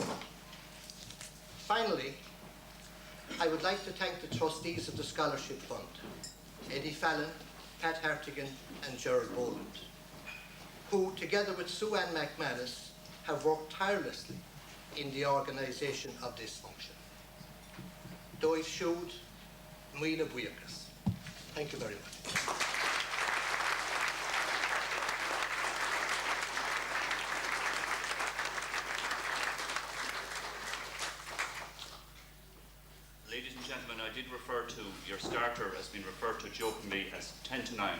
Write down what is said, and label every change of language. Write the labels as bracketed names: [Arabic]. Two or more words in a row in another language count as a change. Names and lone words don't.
[English] Finally, I would like to thank the trustees of the Scholarship Fund, Eddie Fallon, Pat Hartigan and Gerald Boland, who, together with Sue Ann McManus, have worked tirelessly in the organisation of this function. [Irish] Dóibh siúd, míle buíochas. [English] Thank you very much. Ladies and gentlemen, I did refer to your starter as being referred to jokingly as 10 to 9.